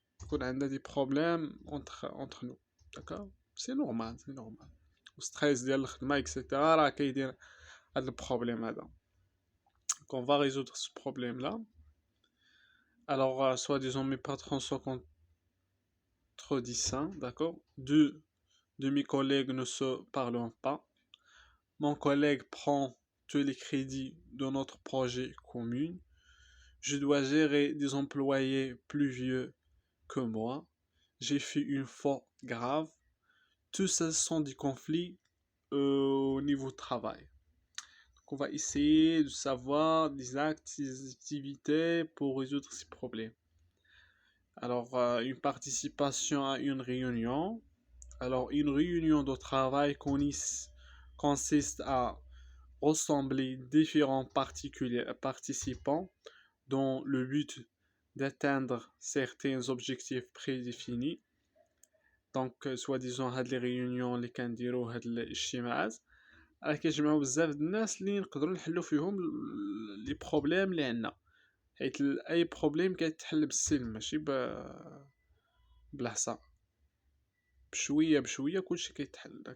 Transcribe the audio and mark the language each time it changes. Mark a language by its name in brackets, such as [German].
[French] On a des problèmes entre nous. D'accord? C'est normal, c'est normal. Le stress [Arabic] ديال الخدمة, [French] etc. [Arabic] راه كيدير هذا البروبليم هذا. [French] Donc on va résoudre ce problème-là. Alors, soi-disant, mes patrons sont contredisants, d'accord? Deux de mes collègues ne se parlent pas. Mon collègue prend tous les crédits de notre projet commun. Je dois gérer des employés plus vieux que moi. J'ai fait une faute grave. Tout ça sont des conflits au niveau de travail. Donc on va essayer de savoir des actes, des activités pour résoudre ces problèmes. Alors, une participation à une réunion. Alors, une réunion de travail consiste à rassembler différents participants dans le but d'atteindre certains objectifs prédéfinis. [Arabic] دونك سوا هاد لي ريونيون اللي كنديرو هاد الاجتماعات راه كيجمعوا بزاف د الناس اللي نقدروا نحلوا فيهم لي بروبليم اللي عندنا، حيت اي بروبليم كيتحل بالسلم ماشي بالحصا، بشويه بشويه كلشي كيتحل.